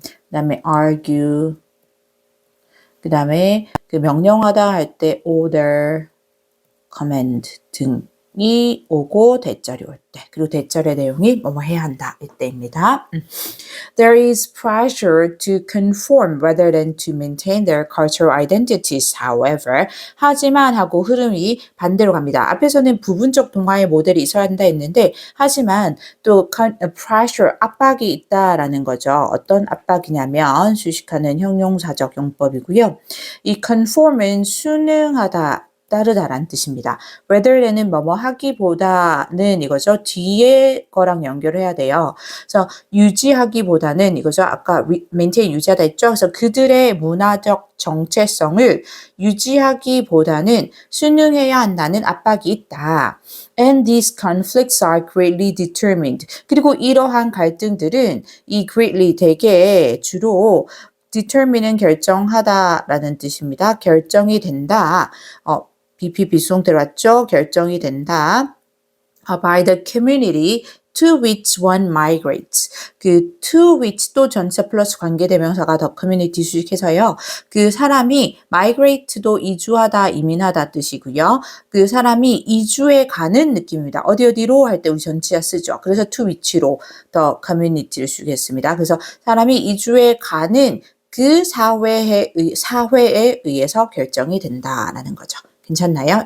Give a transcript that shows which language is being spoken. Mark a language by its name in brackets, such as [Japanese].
[Korean] 그다음에 argue 그다음에 그 명령하다 할 때 order, command 등이 오고 대절이 올 때 그리고 대절의 내용이 뭐뭐 해야 한다 이때입니다. [English] There is pressure to conform rather than to maintain their cultural identities. [Korean] However, 하지만 하고 흐름이 반대로 갑니다. 앞에서는 부분적 동화의 모델이 있어야 한다 했는데 하지만 또 pressure, 압박이 있다라는 거죠. 어떤 압박이냐면 수식하는 형용사적 용법이고요. 이 conform은 순응하다 따르다란 뜻입니다. rather than은 뭐뭐 하기보다는 이거죠. 뒤에 거랑 연결해야 돼요. 그래서 유지하기보다는 이거죠. 아까 maintain 유지하다 했죠. 그래서 그들의 문화적 정체성을 유지하기보다는 순응해야 한다는 압박이 있다. [English] And these conflicts are greatly determined. [Korean] 그리고 이러한 갈등들은 이 [English] greatly [Korean] 되게 주로 determine은 결정하다라는 뜻입니다. 결정이 된다. BP 비수동태로 왔죠? 결정이 된다. [English] by the community to which one migrates. [Korean] 그 to which 또 전체 플러스 관계대명사가 the community 수식해서요. 그 사람이 migrate도 이주하다, 이민하다 뜻이고요. 그 사람이 이주해 가는 느낌입니다. 어디로 할 때 우리 전치사 쓰죠. 그래서 to which로 the community를 수식했습니다. 그래서 사람이 이주해 가는 그 사회에 의해서 결정이 된다라는 거죠. 괜찮나요?